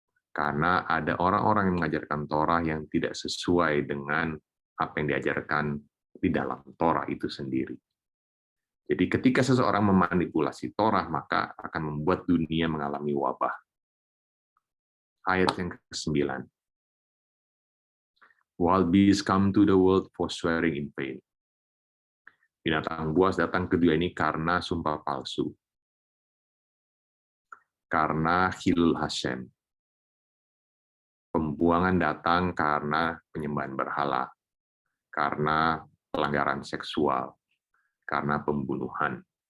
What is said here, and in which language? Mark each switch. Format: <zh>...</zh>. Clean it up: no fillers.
<id>Karena ada orang-orang yang mengajarkan Torah yang tidak sesuai dengan apa yang diajarkan di dalam Torah itu sendiri. Jadi ketika seseorang memanipulasi Torah, maka akan membuat dunia mengalami wabah. Ayat yang ke-9.</id> <en>Wild beasts come to the world for swearing in vain.</en> <id>Binatang buas datang ke dunia ini karena sumpah palsu. Karena Hilul Hashem. Pembuangan datang karena penyembahan berhala. Karena pelanggaran seksual. Karena pembunuhan.</id>